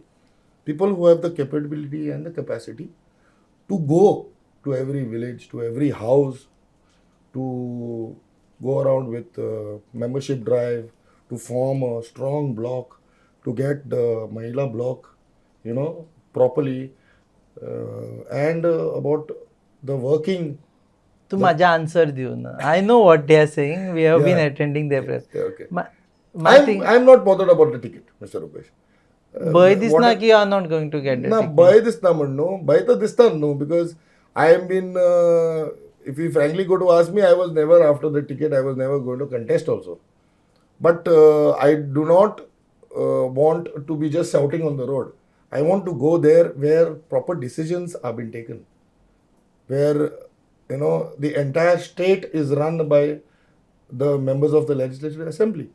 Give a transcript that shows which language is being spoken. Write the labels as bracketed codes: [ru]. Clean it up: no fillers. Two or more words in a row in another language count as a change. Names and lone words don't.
[en] People who have the capability and the capacity to go to every village, to every house, to go around with membership drive, to form a strong block, to get the Mahila block, properly, and about the working. [kok] तू माझा आन्सर दिव ना. [en] I know what they are saying. We have been attending their press. Okay. I'm not bothered about the ticket, Mr. Rupesh. [kok] भय दिसना की [en] you are not going to get the [kok] ना [en] ticket? [kok] भय दिसना म्हणनो, भय तर दिसता न्हू, [en] because I have been, if you frankly go to ask me, I was never after the ticket, I was never going to contest also. But I do not want to be just shouting on the road. I want to go there where proper decisions are being taken, where the entire state is run by the members of the Legislative Assembly.